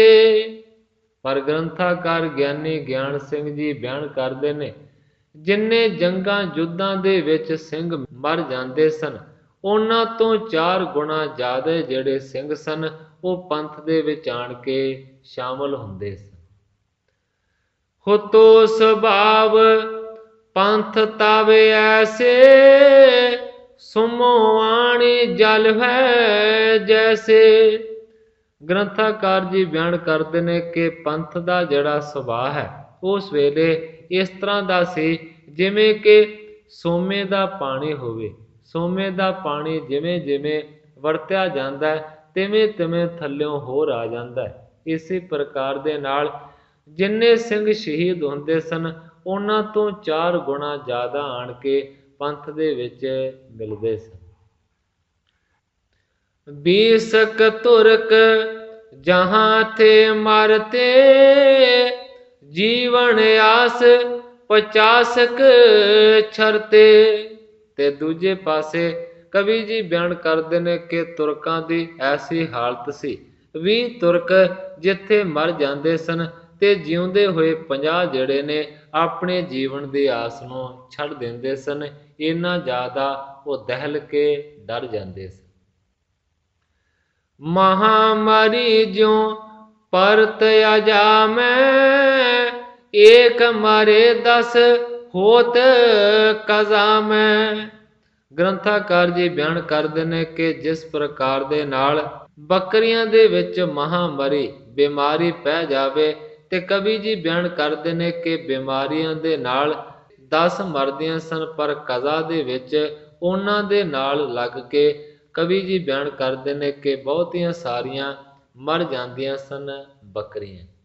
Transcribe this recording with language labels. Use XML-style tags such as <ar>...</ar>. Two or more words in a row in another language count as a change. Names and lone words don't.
<pa>ਪਰ ਗ੍ਰੰਥਾਕਾਰ ਗਿਆਨੀ ਗਿਆਨ ਸਿੰਘ ਜੀ ਬਿਆਨ ਕਰਦੇ ਨੇ ਜਿੰਨੇ ਜੰਗਾਂ ਯੁੱਧਾਂ ਦੇ ਵਿੱਚ ਸਿੰਘ ਮਰ ਜਾਂਦੇ ਸਨ, ਉਹਨਾਂ ਤੋਂ 4 ਗੁਣਾ ਜ਼ਿਆਦਾ ਜਿਹੜੇ ਸਿੰਘ ਸਨ ਉਹ ਪੰਥ ਦੇ ਵਿੱਚ ਆਣ ਕੇ ਸ਼ਾਮਲ ਹੁੰਦੇ ਸਨ।</pa> <bra>ਹੁਤੋ ਸੁਭਾਵ पंथ तब ऐसे सुमो आणी जल है जैसे।</bra> <pa>ਗ੍ਰੰਥਾਕਾਰ ਜੀ ਬਿਆਨ ਕਰਦੇ ਨੇ ਕਿ ਪੰਥ ਦਾ ਜਿਹੜਾ ਸੁਭਾਅ ਹੈ ਉਸ ਵੇਲੇ ਇਸ ਤਰ੍ਹਾਂ ਦਾ ਸੀ ਜਿਵੇਂ ਕਿ ਸੋਮੇ ਦਾ ਪਾਣੀ ਹੋਵੇ। ਸੋਮੇ ਦਾ ਪਾਣੀ ਜਿਵੇਂ ਜਿਵੇਂ ਵਰਤਿਆ ਜਾਂਦਾ ਹੈ ਤਿਵੇਂ ਤਿਵੇਂ ਥੱਲਿਓਂ ਹੋਰ ਆ ਜਾਂਦਾ ਹੈ। ਇਸੇ ਪ੍ਰਕਾਰ ਦੇ ਨਾਲ ਜਿੰਨੇ ਸਿੰਘ ਸ਼ਹੀਦ ਹੁੰਦੇ ਸਨ ਉਹਨਾਂ ਤੋਂ 4 ਗੁਣਾ ਜ਼ਿਆਦਾ ਆਣ ਕੇ ਪੰਥ ਦੇ ਵਿੱਚ ਮਿਲਦੇ ਸਨ।</pa> <bra>बीसक तुर्क जहाँ थे मारते जीवन आस 50 छरते।</bra> <pa>ਤੇ ਦੂਜੇ ਪਾਸੇ ਕਵੀ ਜੀ ਬਿਆਨ ਕਰਦੇ ਨੇ ਕਿ ਤੁਰਕਾਂ ਦੀ ਐਸੀ ਹਾਲਤ ਸੀ 20 ਤੁਰਕ ਜਿੱਥੇ ਮਰ ਜਾਂਦੇ ਸਨ ਤੇ ਜਿਉਂਦੇ ਹੋਏ 50 ਜਿਹੜੇ ਨੇ ਆਪਣੇ ਜੀਵਨ ਦੀ ਆਸ ਨੂੰ ਛੱਡ ਦਿੰਦੇ ਸਨ। ਇੰਨਾ ਜ਼ਿਆਦਾ ਉਹ ਦਹਿਲ ਕੇ ਡਰ ਜਾਂਦੇ ਸਨ।</pa> <bra>महामारी ज्यों परत अजामै एक मारे 10 होत कजामै।</bra> <pa>ਗ੍ਰੰਥਾਕਾਰ ਜੀ ਬਿਆਨ ਕਰਦੇ ਨੇ ਕਿ ਜਿਸ ਪ੍ਰਕਾਰ ਦੇ ਨਾਲ ਬੱਕਰੀਆਂ ਦੇ ਵਿੱਚ ਮਹਾਮਾਰੀ ਬਿਮਾਰੀ ਪੈ ਜਾਵੇ ਤੇ ਕਵੀ ਜੀ ਬਿਆਨ ਕਰਦੇ ਨੇ ਕਿ ਬਿਮਾਰੀਆਂ ਦੇ ਨਾਲ 10 ਮਰਦੀਆਂ ਸਨ ਪਰ ਕਜ਼ਾ ਦੇ ਵਿੱਚ ਉਹਨਾਂ ਦੇ ਨਾਲ ਲੱਗ ਕੇ ਕਵੀ ਜੀ ਬਿਆਨ ਕਰਦੇ ਨੇ ਕਿ ਬਹੁਤੀਆਂ ਸਾਰੀਆਂ ਮਰ ਜਾਂਦੀਆਂ ਸਨ ਬੱਕਰੀਆਂ।</pa>